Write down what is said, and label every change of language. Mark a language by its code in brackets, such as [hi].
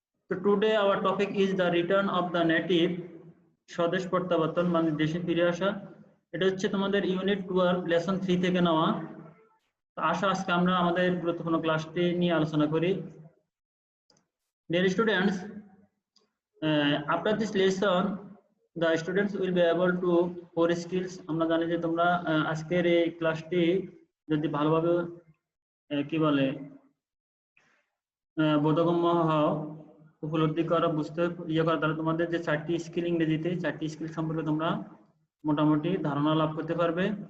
[en] So today our topic is the return of the native, [bn] স্বদেশ প্রত্যাবর্তন মানে দেশে ফিরে আসা। এটা হচ্ছে তোমাদের ইউনিট 12 লেসন 3 থেকে নেওয়া। আশা আজকে আমরা আমাদের গুরুত্বপূর্ণ ক্লাসটি নিয়ে আলোচনা করি। [en] Dear students, after this lesson the students will be able to 4 skills. [bn] আমরা জানি যে তোমরা আজকের এই ক্লাসটি যদি ভালোভাবে কি বলে বোধগম্য হও, উপলব্ধি করা, বুঝতে করা, তাহলে তোমাদের যে 4টি স্কিল, ইংরেজিতে 4টি স্কিল সম্পর্কে তোমরা মোটামুটি ধারণা লাভ করতে পারবে।